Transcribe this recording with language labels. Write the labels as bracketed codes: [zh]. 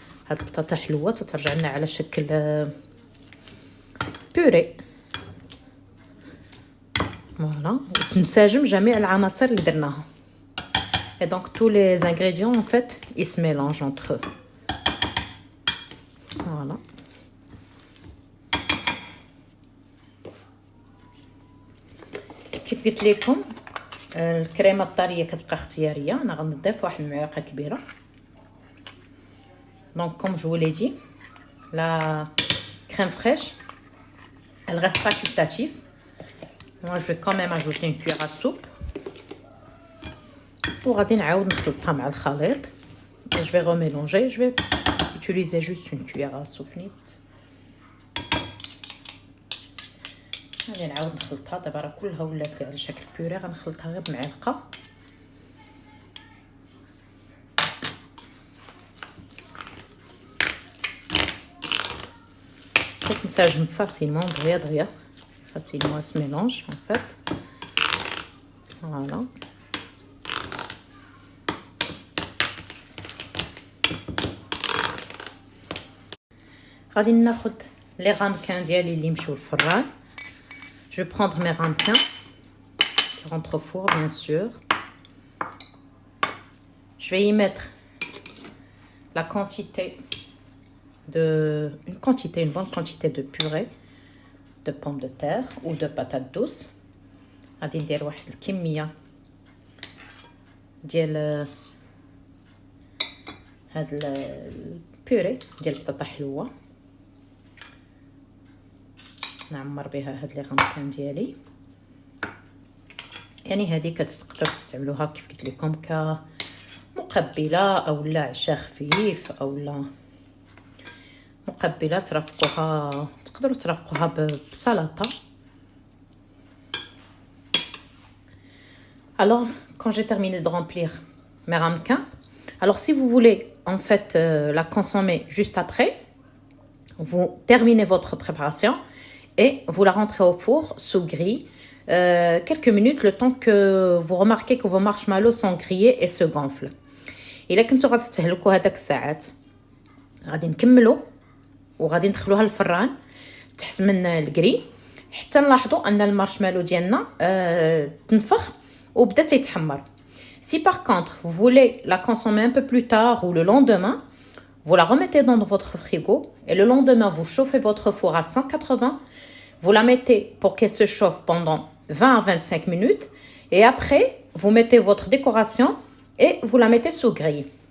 [ar] هاد البطاطا حلوه تترجع لنا على شكل بوري. فوالا تنسجم جميع العناصر اللي درناها. [fr] Et donc tous les ingrédients en fait ils se mélangent entre eux. Voilà. [ar] كيف قلت لكم الكريمه الطريه كتبقى اختياريه. انا غنضيف واحد المعلقه كبيره. [fr] Donc comme je vous l'ai dit, la crème fraîche elle reste facultative. Moi je vais quand même ajouter une cuillère à soupe. [ar] وغادي نعاود نخلطها مع الخليط. [fr] Je vais remélanger. Je vais utiliser juste une cuillère à soupe نيت. [ar] غادي نعاود نخلطها. دابا راه كلها ولات على شكل بيوري. غنخلطها غير بمعلقه. كتنسجم فاسيلمون دغيا [fr] facilement elle se mélange en fait. Voilà. [ar] غادي ناخذ لي رامكان ديالي اللي مشاو للفران. [fr] Je vais prendre mes ramequins qui rentrent au four bien sûr. Je vais y mettre la quantité une bonne quantité de purée de pommes de terre ou de patates douces. [ar] غادي ندير واحد الكميه ديال هاد البيوري ديال البطاطا حلوه. نعمر بها هاد لي غامكان ديالي. يعني هذه كتقدروا تستعملوها كيف قلت لكم كمقبله او لا عشاء خفيف او لا مقبله ترافقوها. تقدروا ترافقوها بسلطه. [fr] Alors quand j'ai terminé de remplir mes ramequins, alors si vous voulez en fait la consommer juste après, vous terminez votre préparation et vous la rentrez au four sous grille quelques minutes, le temps que vous remarquez que vos marshmallows sont grillés et se gonflent. [ar] إلا كنتو غتستهلكوا هذاك الساعات غادي نكملوا وغادي ندخلوها للفران تحت من الكري حتى نلاحظوا ان المارشميلو ديالنا تنفخ وبدا تيتحمر. [fr] Si par contre vous voulez la consommer un peu plus tard ou le lendemain, vous la remettez dans votre frigo et le lendemain vous chauffez votre four à 180. Vous la mettez pour qu'elle se chauffe pendant 20 à 25 minutes et après vous mettez votre décoration et vous la mettez sous grille.